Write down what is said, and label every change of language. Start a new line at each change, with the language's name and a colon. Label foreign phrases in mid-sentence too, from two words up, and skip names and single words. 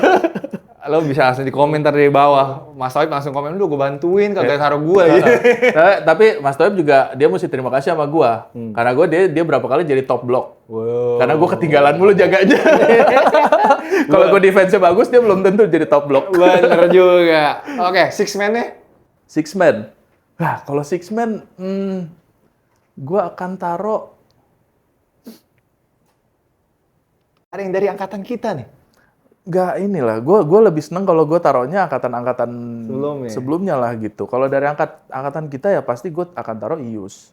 Indonesian: Lo bisa langsung di komentar dari bawah. Mas Toib langsung komen, lu gue bantuin, kagak taruh gue. Tapi Mas Toib juga, dia mesti terima kasih sama gue. Karena dia berapa kali jadi
English: top block.
Indonesian: Wow. Karena gue ketinggalan mulu jaganya. Kalau gue defense-nya bagus, dia belum tentu jadi
English: top block.
Indonesian: Bener juga. Oke,
English: six man-nya? Six man.
Indonesian: Nah, kalau
English: six man,
Indonesian: gue akan taruh. Ada yang dari angkatan kita nih? Nggak inilah, gue lebih seneng kalau gue taruhnya angkatan-angkatan sebelumnya lah gitu. Kalau dari angkatan kita ya pasti gue akan taruh Ius.